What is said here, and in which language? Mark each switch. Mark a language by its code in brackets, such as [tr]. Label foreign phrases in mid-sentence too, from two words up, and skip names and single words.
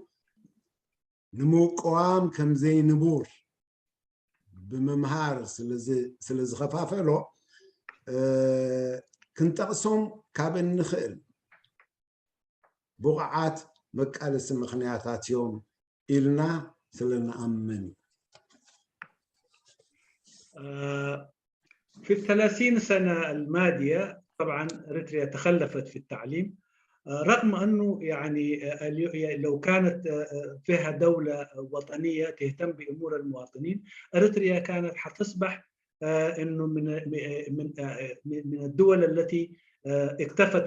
[ti] ንምቁዋም ከምዘይ ንቡር ብምምሃር ስለዝኸፋፈሎ ክንጠቕሶም ካብ እንኽእል ቡቕዓት መቃለሲ ምኽንያታት እዮም ኢልና ስለንኣምን። [ar] في ال30 سنة الماضية طبعا إريتريا تخلفت في التعليم، رغم أنه يعني لو كانت فيها دولة وطنية تهتم بأمور المواطنين، إريتريا كانت حتصبح أنه من الدول التي اكتفت